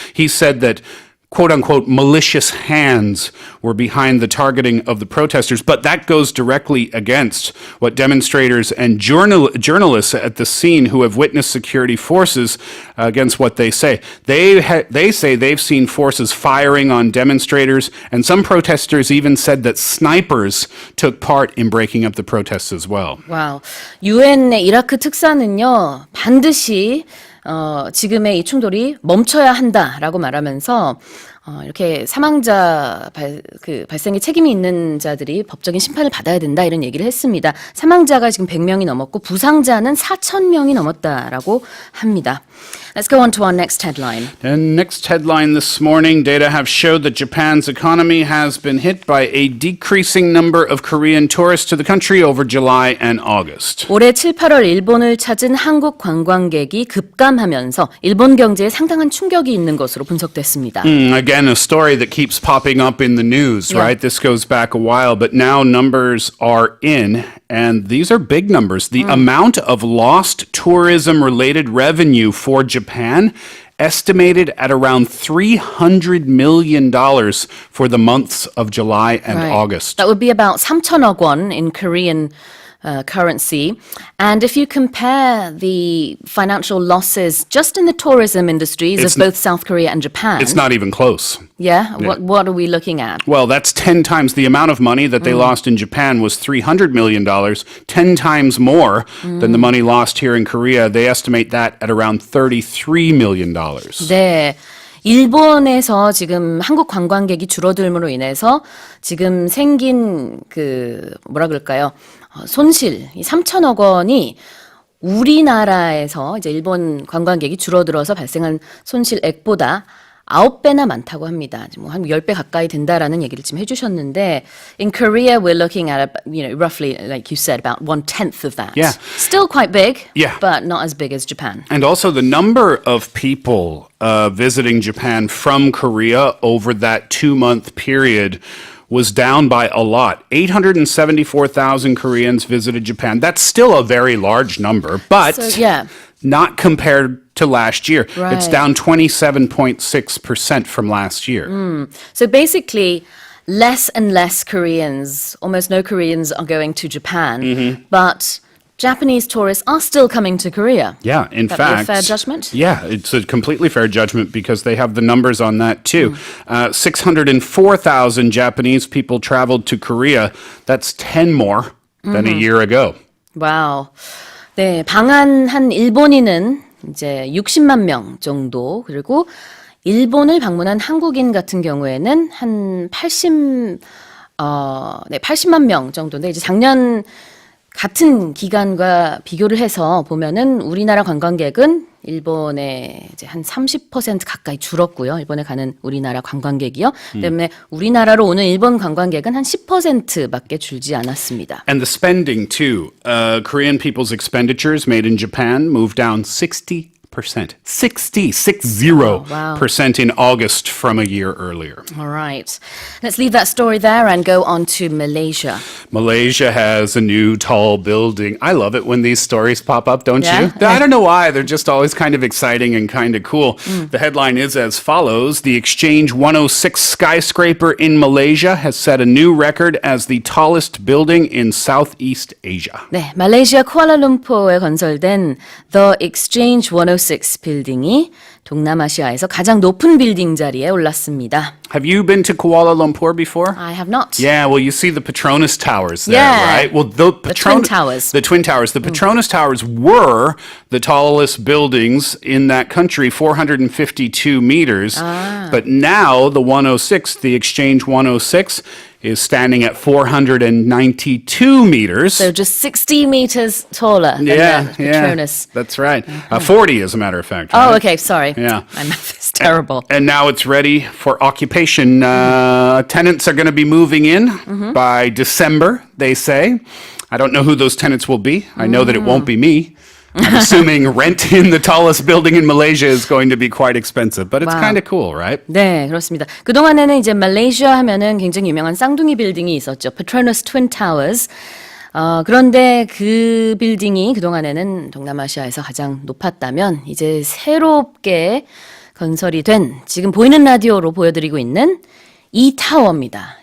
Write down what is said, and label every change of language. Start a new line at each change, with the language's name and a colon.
English: He said that quote-unquote malicious hands were behind the targeting of the protesters, but that goes directly against what demonstrators and journalists at the scene who have witnessed security forces against what they say. They say they've seen forces firing on demonstrators, and some protesters even said that snipers took part in breaking up the protests as well.
Korean: 와우. 유엔의 이라크 특사는요, 반드시 지금의 이 충돌이 멈춰야 한다라고 말하면서 이렇게 사망자 발생에 책임이 있는 자들이 법적인 심판을 받아야 된다 이런 얘기를 했습니다. 사망자가 지금 100명이 넘었고 부상자는 4,000명이 넘었다라고 합니다.
English: Let's go on to our next headline. And next headline this morning, data have showed that Japan's economy has been hit by a decreasing number of Korean tourists to the country over July and August.
Korean: 올해 7, 8월 일본을 찾은 한국 관광객이 급감하면서 일본 경제에 상당한 충격이 있는 것으로 분석됐습니다.
English: Again, a story that keeps popping up in the news, Yeah. right? This goes back a while, but now numbers are in, and these are big numbers. The amount of lost tourism-related revenue for Japan estimated at around $300 million for the months of July and Right. August. That would be about 3천억 원 in Korean currency. And if you compare the financial losses just in the tourism industries of both South Korea and Japan. It's not even close. Yeah? What are we looking at? Well, that's 10 times the amount of money that they lost in Japan was $300 million, 10 times more than the money lost here in Korea. They estimate that at around $33 million.
Korean: 네. 일본에서 지금 한국 관광객이 줄어들므로 인해서 지금 생긴 뭐라 그럴까요? 손실, 이 3천억 원이 우리나라에서 이제 일본 관광객이 줄어들어서 발생한 손실액보다 9배나 많다고 합니다. 뭐 한 10배 가까이 된다라는 얘기를 지금 해주셨는데,
English: in Korea we're looking at, roughly, like you said, about 1/10 of that. Yeah. Still quite big, Yeah. but not as big as Japan. And also the number of people visiting Japan from Korea over that 2-month period was down by a lot. 874,000 Koreans visited Japan. That's still a very large number, but So, yeah. not compared to last year. It's Right. down 27.6% from last year. So basically, less and less Koreans, almost no Koreans are going to Japan, but Japanese tourists are still coming to Korea. Yeah, in Would that be fact. a fair judgment? Yeah, it's a completely fair judgment because they have the numbers on that too. 604,000 Japanese people traveled to Korea. That's 10 more than a year ago.
Korean: 와우. 네, 방한한 일본인은 이제 60만 명 정도, 그리고 일본을 방문한 한국인 같은 경우에는 한 80만 명 정도인데, 이제 작년 같은 기간과 비교를 해서 보면은 우리나라 관광객은 일본에 이제 한 30% 가까이 줄었고요. 일본에 가는 우리나라 관광객이요. 때문에 우리나라로 오는 일본 관광객은 한 10%밖에 줄지 않았습니다.
English: And the spending too. Korean people's expenditures made in Japan moved down 60%. 60% in August from a year earlier. All right. Let's leave that story there and go on to Malaysia. Malaysia has a new tall building. I love it when these stories pop up, don't Yeah? you? I don't know why. They're just always kind of exciting and kind of cool. The headline is as follows. The Exchange 106 skyscraper in Malaysia has set a new record as the tallest building in Southeast Asia.
Korean: 네, 말레이시아 쿠알라룸푸르에 건설된 The Exchange 106 빌딩이 동남아시아에서 가장 높은 빌딩 자리에 올랐습니다.
English: Have you been to Kuala Lumpur before? I have not. Yeah, well, you see the Petronas Towers there, Yeah. right? Well, the Twin Towers. The Twin Towers. The Petronas Towers were the tallest buildings in that country, 452 meters. But now the 106, the Exchange 106, is standing at 492 meters. So just 60 meters taller than the Petronas. That's right. 40, as a matter of fact. Oh, right? okay, sorry. Yeah. My math is terrible. And now it's ready for occupation. Tenants are going to be moving in by December, they say. I don't know who those tenants will be. I know that it won't be me. I'm assuming rent in the tallest building in Malaysia is going to be quite expensive, but it's Wow. kind of cool, right?
Korean: 네, 그렇습니다. 그동안에는 이제 말레이시아 하면은 굉장히 유명한 쌍둥이 빌딩이 있었죠. Petronas Towers. 그런데 그 빌딩이 그동안에는 동남아시아에서 가장 높았다면 이제 새롭게 건설이 된 지금 보이는 라디오로 보여드리고 있는 이 타워입니다.